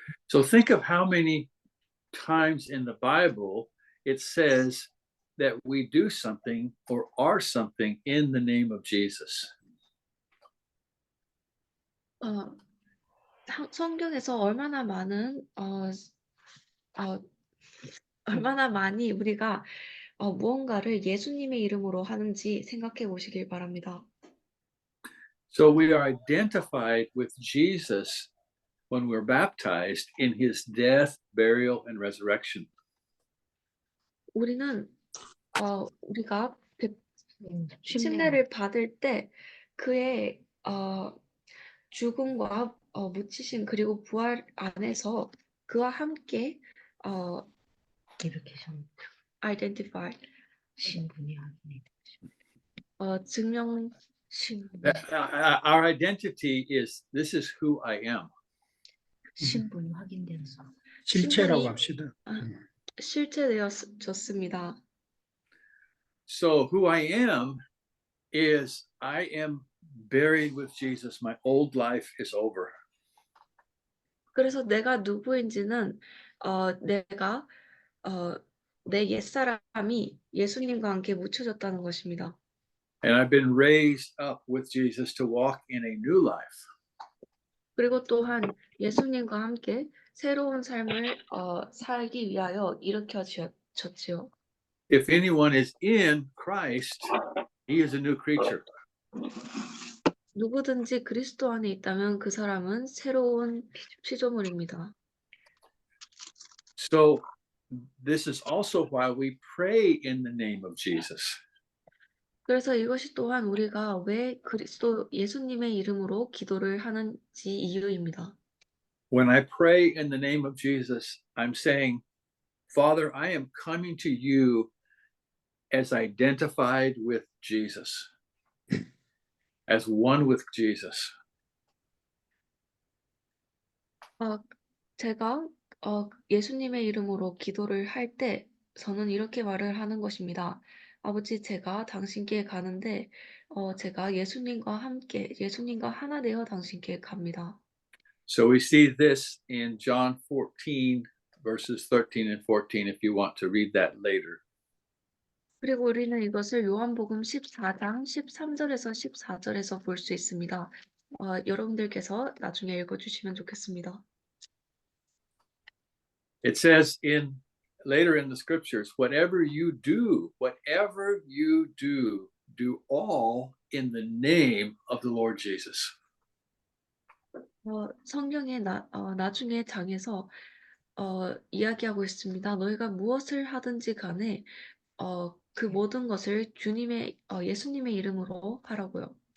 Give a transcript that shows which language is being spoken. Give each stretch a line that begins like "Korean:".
English: So think of how many times in the Bible it says that we do something or are something in the name of Jesus.
Korean: 성경에서 얼마나 많이 우리가 무언가를 예수님의 이름으로 하는지 생각해 보시길 바랍니다.
English: So we are identified with Jesus when we're baptized in his death, burial, and resurrection.
Korean: 우리는 우리가 침례를 받을 때 그의 죽음과 묻히심 그리고 부활 안에서 그와 함께 이렇게 좀
English: identify
Korean: 신분이 확인이 증명 신분
English: Our identity is this is who I am.
Korean: 신분이 확인돼서 실체라고 신분이 합시다. 실체되어졌습니다.
English: So who I am is I am buried with Jesus. My old life is over.
Korean: 그래서 내가 누구인지는 내가 내 옛사람이 예수님과 함께 묻혀졌다는 것입니다.
English: And I've been raised up with Jesus to walk in a new life.
Korean: 그리고 또한 예수님과 함께 새로운 삶을 살기 위하여 일으켜졌지요.
English: If anyone is in Christ, he is a new creature.
Korean: 누구든지 그리스도 안에 있다면 그 사람은 새로운 피조물입니다.
English: So this is also why we pray in the name of Jesus.
Korean: 그래서 이것이 또한 우리가 왜 예수님의 이름으로 기도를 하는지 이유입니다.
English: When I pray in the name of Jesus, I'm saying, Father, I am coming to you as identified with Jesus, as one with Jesus.
Korean: 제가 예수님의 이름으로 기도를 할 때 저는 이렇게 말을 하는 것입니다. 아버지, 제가 당신께 가는데 제가 예수님과 하나 되어 당신께 갑니다.
English: So we see this in John 14, verses 13 and 14, if you want to read that later.
Korean: 그리고 우리는 이것을 요한복음 14장 13절에서 14절에서 볼 수 있습니다. 여러분들께서 나중에 읽어주시면 좋겠습니다.
English: It says later in the scriptures, whatever you do, do all in the name of the Lord Jesus.
Korean: 성경의 나중에 장에서 이야기하고 있습니다. 너희가 무엇을 하든지 간에 그 모든 것을 예수님의 이름으로 하라고요.